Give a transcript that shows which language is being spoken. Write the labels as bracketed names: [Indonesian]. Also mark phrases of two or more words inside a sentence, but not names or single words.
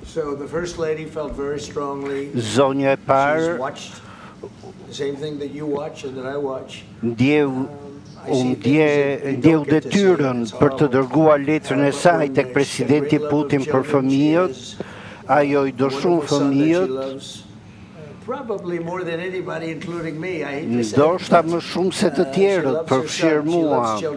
[English] So the First Lady felt very strongly. [Albanian] Zonja e [English] She's [Albanian] parë [English] watched the same thing that you watch and that I watch. [Albanian] ndjeu detyrën për të dërguar letrën e saj tek presidenti Putin për fëmijët. Ajo I do shumë fëmijët. Ndoshta më shumë se të tjerët, përfshirë mua.